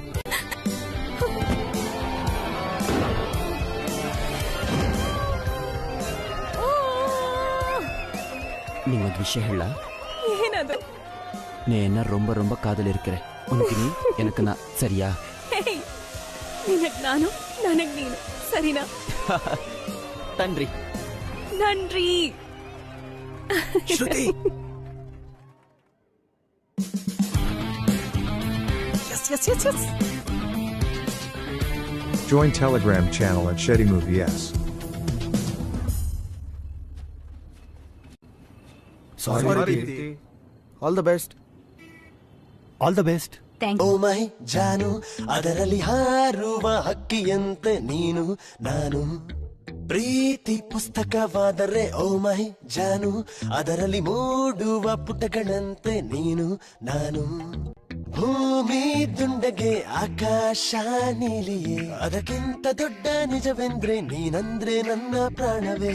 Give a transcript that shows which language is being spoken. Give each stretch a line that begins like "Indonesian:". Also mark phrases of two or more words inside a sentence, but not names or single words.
Kannada: ನಿಂಗೊಂದು ವಿಷಯ ಹೇಳ. ಏನದು?
Tamil: நீ என்ன ரொம்ப ரொம்ப காதல் இருக்கிற. உனக்கு நீ எனக்கு நான், சரியா?
Kannada: ನಿನಗ್ ನಾನು, ನನಗ್ ನೀನು, ಸರಿನಾ? ನನ್ರಿ ನನ್ರಿ. ಶ್ರುತಿ,
English: yes. Join Telegram channel at Shetty Movie S. Sorry, Preeti. All the best. All the best.
Kannada: ಓ ಮೈ ಜಾನು, ಅದರಲ್ಲಿ ಹಾರುವ ಹಕ್ಕಿಯಂತೆ ನೀನು ನಾನು. ಪ್ರೀತಿ ಪುಸ್ತಕವಾದರೆ ಓ ಮೈ ಜಾನು, ಅದರಲ್ಲಿ ಮೂಡುವ ಪುಟಗಳಂತೆ ನೀನು ನಾನು. ಭೂಮಿ ದುಂಡಗೆ ಆಕಾಶ ನೀಲಿಯೇ, ಅದಕ್ಕಿಂತ ದೊಡ್ಡ ನಿಜವೆಂದ್ರೆ ನೀನಂದ್ರೆ ನನ್ನ ಪ್ರಾಣವೇ.